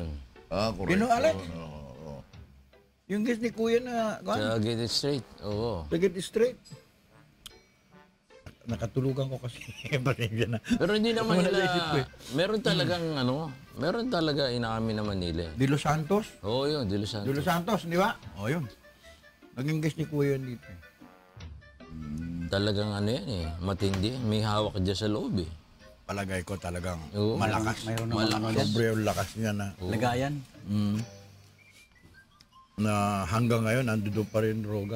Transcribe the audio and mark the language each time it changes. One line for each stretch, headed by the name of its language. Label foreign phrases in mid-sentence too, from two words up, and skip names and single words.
Filipino: Correct. Gino Alex? Oo. Yung guest ni Kuya na, Kwan, Sa Get It Straight. Oo. Get It Straight. Nakatulugan ko kasi. Pasensya na. Pero hindi naman Wala nila... naisip ko eh. Meron talaga inaamin naman nila. De Los Santos? Oo yun, De Los De Santos. Los Santos, di ba? O yun. Naging guest ni Kuya yun dito. Talagang matindi. May hawak dyan sa loob eh. Palagay ko talagang Oo. malakas. Mayroon naman Sobre yung lakas niya na. Lagayan. Na hanggang ngayon, ando doon pa rin droga.